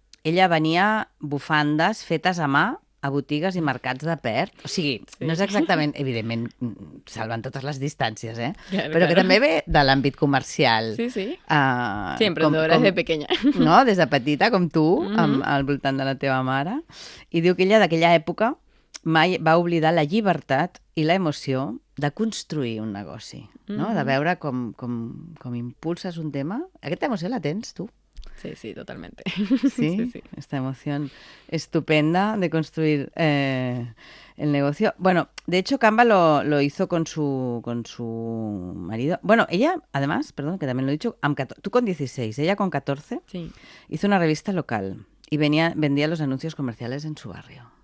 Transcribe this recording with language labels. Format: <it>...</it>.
<ca>Ella venia bufandes fetes a mà a botigues i mercats de Perth. O sigui, no és exactament, evidentment, salvant totes les distàncies, però que també ve de l'àmbit comercial. Sí.</ca> <es>Sí, emprendedora des de pequeña.</es> <ca>No? Des de petita, com tu, al voltant de la teva mare. I diu que ella d'aquella època mai va oblidar la llibertat i la emoció de construir un negoci, no? De veure com impulses un tema. Aquesta emoció la tens, tu?</ca> <es>Sí, totalmente. Sí, esta emoción estupenda de construir el negocio. Bueno, de hecho, Canva lo hizo con su marido. Bueno, ella, además, perdón, que también lo he dicho, tú con 16, ella con 14, hizo una revista local y vendía los anuncios comerciales en su barrio.</es>